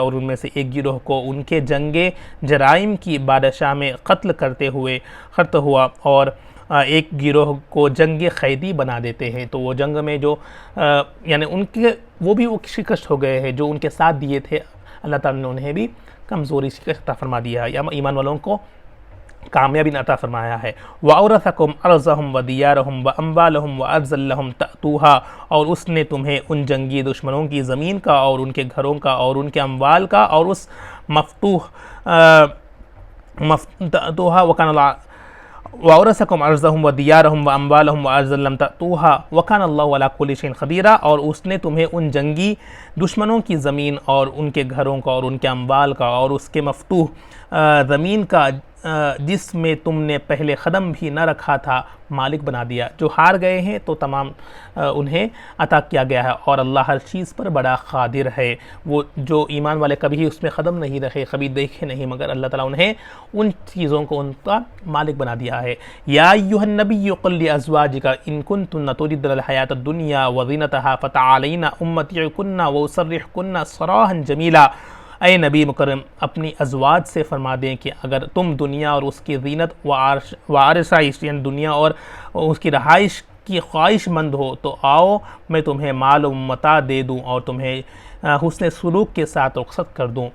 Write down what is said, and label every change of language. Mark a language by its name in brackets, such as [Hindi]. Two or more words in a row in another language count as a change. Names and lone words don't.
[Urdu] اور ان میں سے ایک گروہ کو ان کے جنگے جرائم کی بادشاہ میں قتل کرتے ہوئے خت ہوا اور ایک گروہ کو جنگ قیدی بنا دیتے ہیں. تو وہ جنگ میں جو یعنی ان کے وہ شکست ہو گئے ہیں، جو ان کے ساتھ دیے تھے، اللہ تعالیٰ نے انہیں بھی کمزوری شکست عطا فرما دیا ہے، یا ایمان والوں کو کامیابی عطا فرمایا ہے. [Arabic] وأورثكم أرضهم وديارهم وأموالهم وأرضا لم تطئوها. [Urdu] اور اس نے تمہیں ان جنگی دشمنوں کی زمین کا اور ان کے گھروں کا اور ان کے اموال کا اور اس مفتوح [Arabic] تطئوها وكان وأورثكم أرضهم وديارهم وأموالهم وأرضا لم تطئوها وكان الله على كل شيء قديرا. [Urdu] اور اس نے تمہیں ان جنگی دشمنوں کی زمین اور ان کے گھروں کا اور ان کے اموال کا اور اس کے مفتوح زمین کا جس میں تم نے پہلے قدم بھی نہ رکھا تھا مالک بنا دیا. جو ہار گئے ہیں تو تمام انہیں عطا کیا گیا ہے اور اللہ ہر چیز پر بڑا قادر ہے. وہ جو ایمان والے کبھی اس میں قدم نہیں رکھے، کبھی دیکھے نہیں، مگر اللہ تعالیٰ انہیں ان چیزوں کو ان کا مالک بنا دیا ہے. [Arabic] يا أيها النبي قل لأزواجك إن كنتن تردن الحياة الدنيا وزينتها فتعالين أمتعكن وأسرحكن سراحا جميلا. [Urdu] اے نبی مکرم اپنی ازواج سے فرما دیں کہ اگر تم دنیا اور اس کی زینت و آرائش یعنی دنیا اور اس کی رہائش کی خواہشمند ہو تو آؤ میں تمہیں مال و متاع دے دوں اور تمہیں حسن سلوک کے ساتھ رخصت کر دوں.